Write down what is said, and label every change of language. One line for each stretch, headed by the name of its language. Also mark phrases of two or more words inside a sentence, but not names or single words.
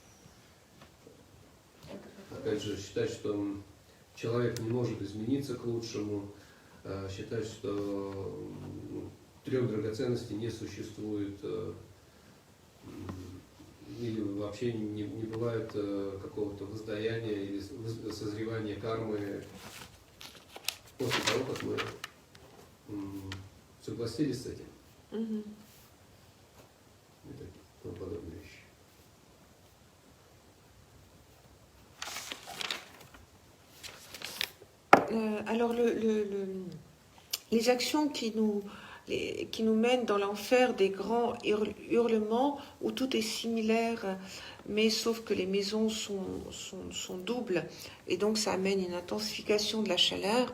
Russian: Опять же, считать, что человек не может измениться к лучшему, считать, что трех драгоценностей не существует, или вообще не бывает какого-то воздаяния или созревания кармы после того, как мы согласились с этим. И тому подобные вещи.
French: Alors les qui nous mènent dans l'enfer des grands hurlements où tout est similaire, mais sauf que les maisons sont doubles et donc ça amène une intensification de la chaleur.